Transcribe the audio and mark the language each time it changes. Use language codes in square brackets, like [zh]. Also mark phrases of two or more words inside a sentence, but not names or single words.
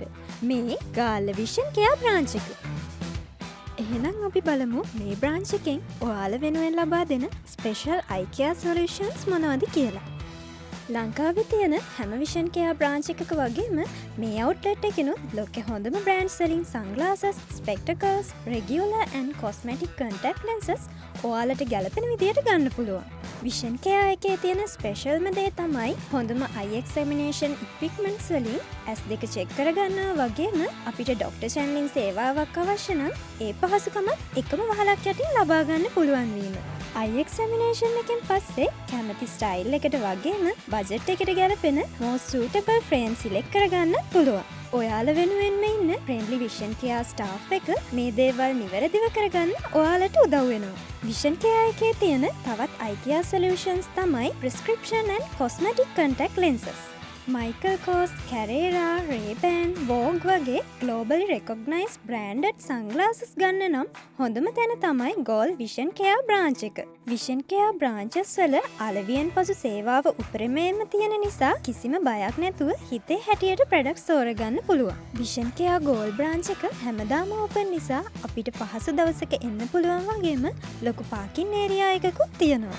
[si] මේ ගාල්ල විෂන් කෙයා බ්‍රාන්ච් එක. එහෙනම් අපි බලමු මේ බ්‍රාන්ච් එකෙන් ඔයාලා වෙනුවෙන් ලබා දෙන ස්පෙෂල් [en] eye care solutions [si] මොනවද කියලා. ලංකාවේ තියෙන හැම විෂන් කෙයා බ්‍රාන්ච් එකක වගේම මේ අවුට්ලෙට් එකෙනුත් ලෝකෙ හොඳම බ්‍රෑන්ඩ්ස් වලින් [en] sunglasses, spectacles, regular and cosmetic contact lenses [si] ඔයාලට ගැලපෙන විදියට ගන්න පුළුවන්. විෂන් කෙයා එකේ තියෙන ස්පෙෂල්ම දේ තමයි හොඳම [en] eye examination equipments [si] වලින් S2 චෙක් කරගන්නවා වගේම අපිට [en] doctor channelling [si] සේවාවක් අවශ්‍ය නම් ඒ පහසුකමත් එකම වහලක් යටින් ලබා ගන්න පුළුවන් වීම. [en] eye examination [si] එකෙන් පස්සේ කැමති ස්ටයිල් එකට වගේම බජට් එකට ගැලපෙන [en] most suitable frame select [si] කරගන්න පුළුවන්. ඔයාලා වෙනුවෙන්ම ඉන්න [en] friendly vision care staff [si] එක මේ දේවල් නිවැරදිව කරගන්න ඔයාලට උදව් වෙනවා. vision care එකේ තියෙන තවත් [en] eye care solutions [si] තමයි [en] prescription and cosmetic contact lenses. [si] Michael Kors, Carrera, Ray-Ban, Vogue වගේ [en] globally recognized branded sunglasses [si] ගන්න නම් හොඳම තැන තමයි Gold Vision Care branch එක. Vision Care branches වල අලවියෙන් පසු සේවාව උපරිමයෙන්ම තියෙන නිසා කිසිම බයක් නැතුව හිතේ හැටියට products තෝරගන්න පුළුවන්. Vision Care Gold branch එක හැමදාම open නිසා අපිට පහසු දවසක එන්න පුළුවන් වගේම ලොකු [en] parking area [si] එකකුත් තියෙනවා.